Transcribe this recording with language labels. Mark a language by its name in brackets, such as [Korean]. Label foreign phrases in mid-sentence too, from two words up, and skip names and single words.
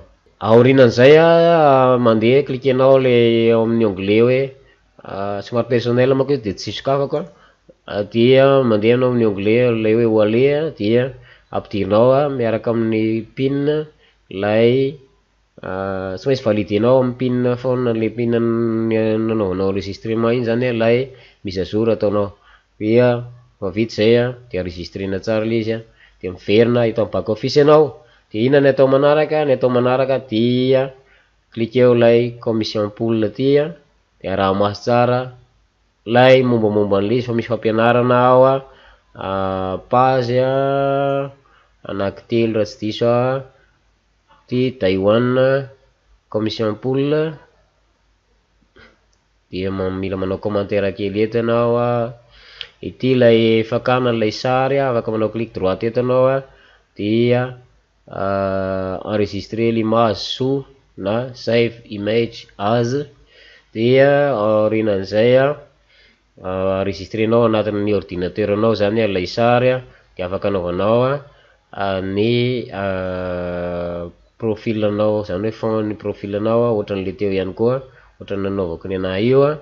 [Malagasy] Aorinan'izay mandeha klikenao le ao amin'ny onglet hoe somary personnel manko izy de tsy sokafako dia mandeha anao amin'ny onglet lay hoe wallet dia ampidirinao miaraka amin'ny pin lay tsy maintsy validenao amin'ny [English] pin phone [Malagasy] le pin nanaovanao enregistrement iny zany lay [French] mise à jour [Malagasy] ataonao dia vao vita zay de enregistrena tsara le izy de miverina hita amin'ny [English] back office [Malagasy] ianao de ina ny atao manaraka dia klikeo lay [English] commission pool [Malagasy] tya de raha maso tsara lay mombamomba an'le izy fa misy fampianarana ao page anankitelo raha tsy diso ty Taiwan [English] commission pool [Malagasy] dia mila manao commentaire kely eto ianao ity lay fakana lay sary afaka manao [French] clic droit [Malagasy] eto anao dia [French] enregistrer l'image sous [Malagasy] na [English] save image as [Malagasy] dia aorinan'izay enregistrenao anatin'ny ordinateur anao zany lay sary de afaka anaovanao ny profil anao zany hoe fond ny profil anao ohatran'le teo ihany koa ohatran'ny nanaovako ny anahy io